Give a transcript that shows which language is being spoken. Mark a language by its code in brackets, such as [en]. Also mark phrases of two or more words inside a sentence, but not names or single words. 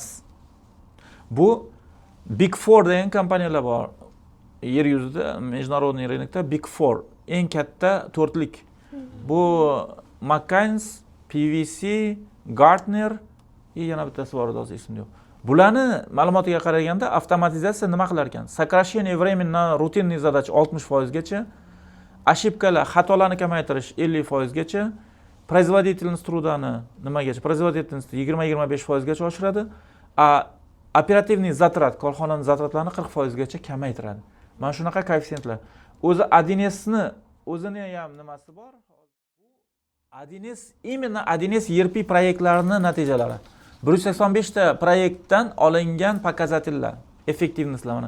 [uz] Bu Big Four degan kompaniyalar bor. Yer yuzida, [ru] международный рынокda [uz] Big Four eng katta to'rtlik. Bu McKinsey, PwC, Gartner yana bittasi bor, hozir esimda yo'q. Bularni ma'lumotiga qaraganda avtomatizatsiya nima qilar ekan? [ru] Сокращение времени на рутинный задачи [uz] 60% gacha, ошибкаlar, xatolarni kamaytirish 50% gacha, [ru] производительность трудani [uz] nimagacha? Производительность 20-25% gacha oshiradi. [ru] Оперативный затрат, [uz] korxonaning zatratlarini 40% gacha kamaytiradi. Mana shunaqa koeffitsiyentlar. O'zi 1S'ni o'zini ham nimasi bor? 1S именно 1S ERP proyektlarini natijalari. 185 ta proyektdan olingan показательlar, effektivnostlar mana.